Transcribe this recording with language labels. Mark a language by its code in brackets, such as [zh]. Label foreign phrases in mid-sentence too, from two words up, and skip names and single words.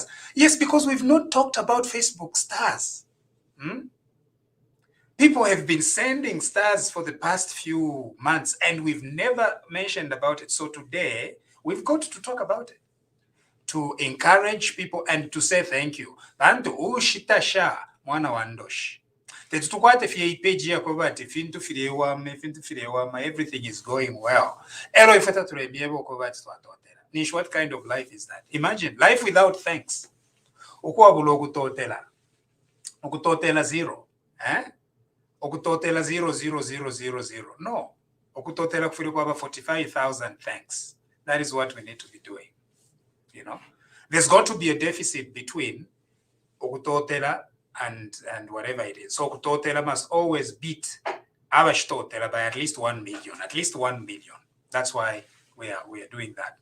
[en] Yes, because we've not talked about Facebook stars. People have been sending stars for the past few months, and we've never mentioned about it. So today, we've got to talk about it, to encourage people and to say thank you. [bem] Bantu ushitasha mwana wandosh. Tetukwate fie page ya kobati fintu filewama [en] everything is going well. [bem] Ero ifata tulebiebo kobati twatotela. Nish, [en] what kind of life is that? Imagine life without thanks. [bem] Ukuwa bulo kutotela. Ukutotela zero. Okutotela 00000. No. Okutotela kufiri kwa 45,000 thanks. [en] That is what we need to be doing. You know, there's got to be a deficit between okutotela and whatever it is. So okutotela must always beat abashtotela by at least 1 million. At least 1 million. That's why we are doing that.